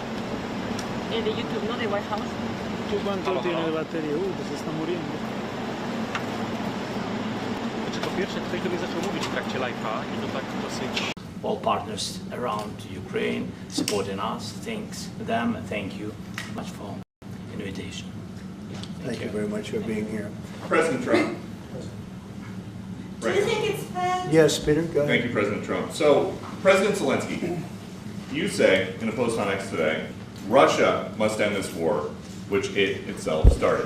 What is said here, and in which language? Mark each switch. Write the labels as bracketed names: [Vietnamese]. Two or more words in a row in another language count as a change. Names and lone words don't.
[Spanish] El de YouTube, ¿no? De White House. ¿Tú cuánto tiene de batería? Que se está muriendo. [Polish] Znaczy po pierwsze, ktoś do mnie zaczął mówić w trakcie live'a i to tak dosyć... [English] All partners around Ukraine supporting us. Thanks them. Thank you much for invitation. Thank you very much for being here. President Trump. Do you think it's fair? Yes, Peter, go ahead. Thank you, President Trump. So, President Zelensky, you say in a post on X today, Russia must end this war, which it itself started.